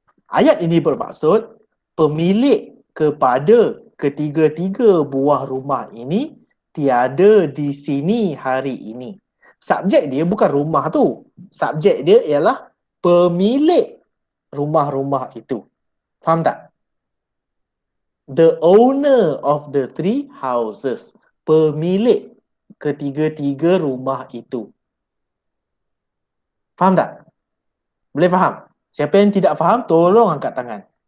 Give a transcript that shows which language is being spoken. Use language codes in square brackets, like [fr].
[ms] Ayat ini bermaksud pemilik kepada ketiga-tiga buah rumah ini tiada di sini hari ini. Subjek dia bukan rumah tu. Subjek dia ialah pemilik rumah-rumah itu. Faham tak? [en] The owner of the three houses. [ms] Pemilik ketiga-tiga rumah itu. Faham tak? Boleh faham? Siapa yang tidak faham, tolong angkat tangan.